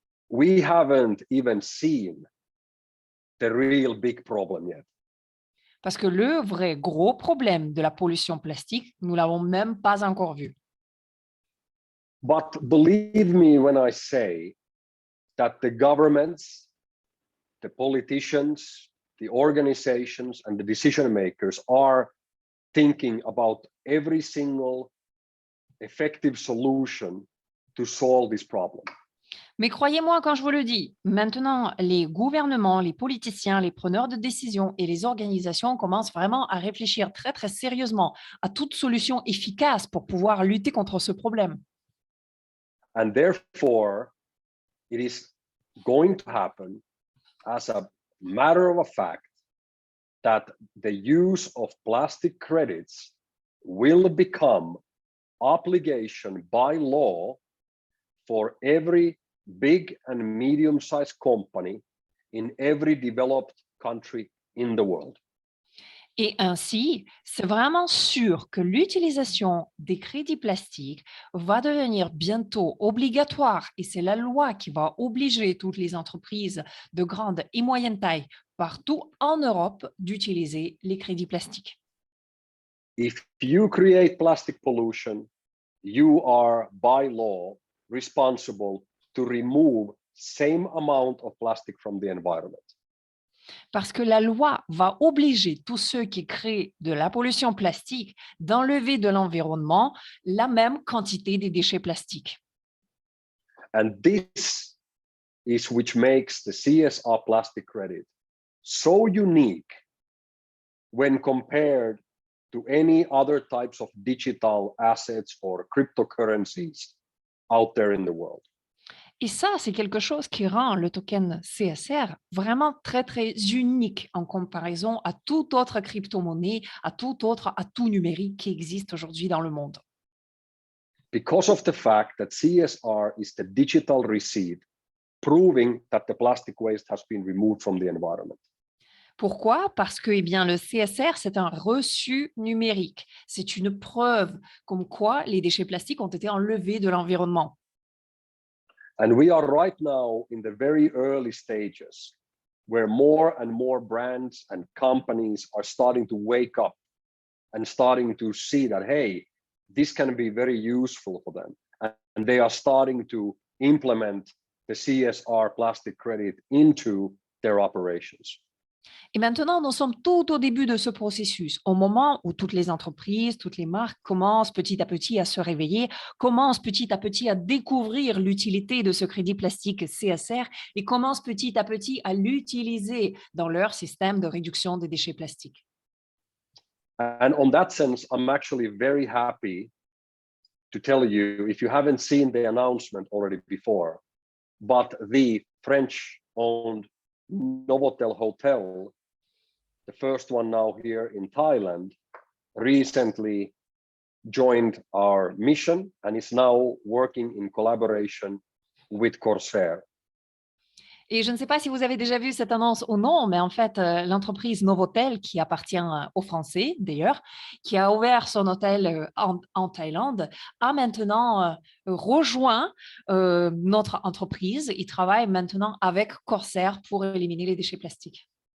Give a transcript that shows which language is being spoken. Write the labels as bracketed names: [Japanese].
[English] We haven't even seen the real big problem yet. [French] Parce que le vrai gros problème de la pollution plastique, nous ne l'avons même pas encore vu. [English] But believe me when I say that the governments, the politicians, the organizations, and the decision makers are thinking about every single effective solution to solve this problem. [French] Mais croyez-moi quand je vous le dis, maintenant, les gouvernements, les politiciens, les preneurs de décision et les organisations commencent vraiment à réfléchir très, très sérieusement à toute solution efficace pour pouvoir lutter contre ce problème. [English] And therefore, it is going to happen as a matter of a fact that the use of plastic credits will become obligation by law for every big and medium-sized company in every developed country in the world. [French] Et ainsi, c'est vraiment sûr que l'utilisation des crédits plastiques va devenir bientôt obligatoire et c'est la loi qui va obliger toutes les entreprises de grande et moyenne taille partout en Europe d'utiliser les crédits plastiques. [English] If you create plastic pollution, you are by law responsible to remove same amount of plastic from the environment. [French] Parce que la loi va obliger tous ceux qui créent de la pollution plastique d'enlever de l'environnement la même quantité des déchets plastiques. [English] And this is which makes the CSR plastic credit so unique when compared to any other types of digital assets or cryptocurrencies out there in the world. [French] Et ça, c'est quelque chose qui rend le token CSR vraiment très, très unique en comparaison à toute autre crypto-monnaie, à tout autre atout numérique qui existe aujourd'hui dans le monde. [English] Because of the fact that CSR is the digital receipt proving that the plastic waste has been removed from the environment. [French] Pourquoi? Parce que eh bien, le CSR, c'est un reçu numérique. C'est une preuve comme quoi les déchets plastiques ont été enlevés de l'environnement. [English] And we are right now in the very early stages where more and more brands and companies are starting to wake up and starting to see that, hey, this can be very useful for them. And they are starting to implement the CSR plastic credit into their operations. [French] Et maintenant, nous sommes tout au début de ce processus, au moment où toutes les entreprises, toutes les marques commencent petit à petit à se réveiller, commencent petit à petit à découvrir l'utilité de ce crédit plastique CSR et commencent petit à petit à l'utiliser dans leur système de réduction des déchets plastiques. And on that sense, I'm actually very happy to tell you, if you haven't seen the announcement already before, but the French-owned Novotel Hotel, the first one now here in Thailand, recently joined our mission and is now working in collaboration with Corsair. Et je ne sais pas si vous avez déjà vu cette annonce ou non, mais en fait, l'entreprise Novotel, qui appartient aux Français d'ailleurs, qui a ouvert son hôtel en Thaïlande, a maintenant rejoint notre entreprise. Il travaille maintenant avec Corsair pour éliminer les déchets plastiques.